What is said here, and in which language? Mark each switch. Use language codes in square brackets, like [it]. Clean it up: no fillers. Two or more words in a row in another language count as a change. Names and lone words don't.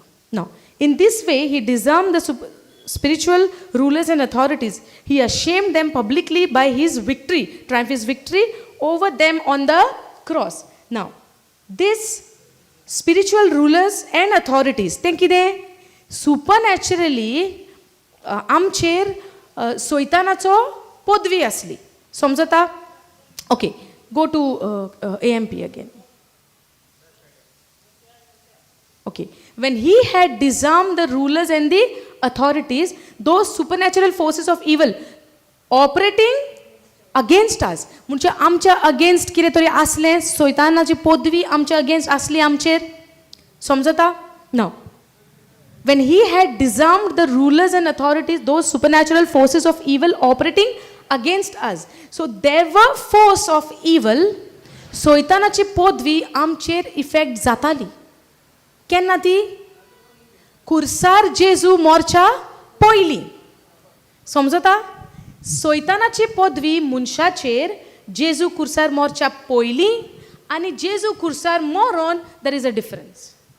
[en] Now, in this way, he disarmed the spiritual rulers and authorities. He ashamed them publicly by his victory, triumph his victory over them on the cross. Now, this spiritual rulers and authorities, think कितें supernaturally [kok] आमचेर सोयतानाचो पदवी आसली. समजता? [en] Okay, go to AMP again. Okay, when he had disarmed the rulers and the authorities, those supernatural forces of evil operating against us, [kok] म्हणजे आमच्या अगेन्स्ट कितें तरी आसलें, सोयतानाची पदवी आमच्या अगेन्स्ट आसली आमचेर. समजता? [en] Now, when he had disarmed the rulers and authorities, those supernatural forces of evil operating against us. So there were force of evil, [kok] सोयतानाची पदवी आमचेर इफेक्ट जाताली. केन्ना ती? खुर्सार जेजू मोरच्या पयलीं. समजता? सोयतानाची पदवी मनशाचेर जेजू खुर्सार मोरच्या पयलीं आनी जेजू खुर्सार मोरोन [en] there is a difference.